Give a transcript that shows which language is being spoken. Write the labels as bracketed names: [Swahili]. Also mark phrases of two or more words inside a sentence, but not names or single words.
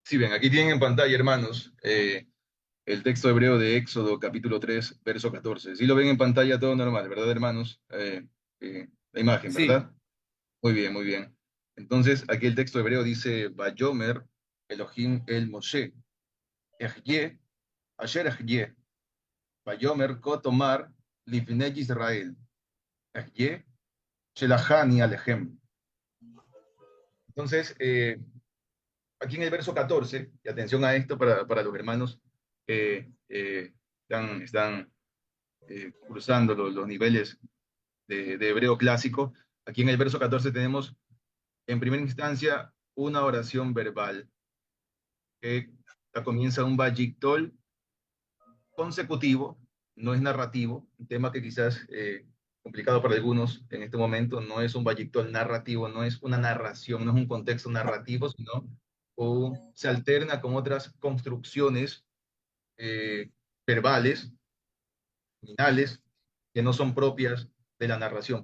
[Spanish] Sí, ven, aquí tienen en pantalla, hermanos, el texto hebreo de Éxodo, capítulo 3, verso 14. Sí lo ven en pantalla todo normal, ¿verdad, hermanos? La imagen, Sí, ¿verdad? Muy bien, muy bien. Entonces, aquí el texto hebreo dice, [Hebrew] ויאמר אלהים אל משה אהיה אשר אהיה ויאמר כה תאמר לבני ישראל אהיה שלחני אליכם. [Spanish] Entonces, aquí en el verso 14, y atención a esto para los hermanos que están cursando los niveles de hebreo clásico. Aquí en el verso 14 tenemos en primera instancia una oración verbal que comienza un vayictol consecutivo, no es narrativo, un tema que quizás complicado para algunos en este momento, no es un vayictol narrativo, no es una narración, no es un contexto narrativo, sino se alterna con otras construcciones eh, verbales, finales, que no son propias de la narración.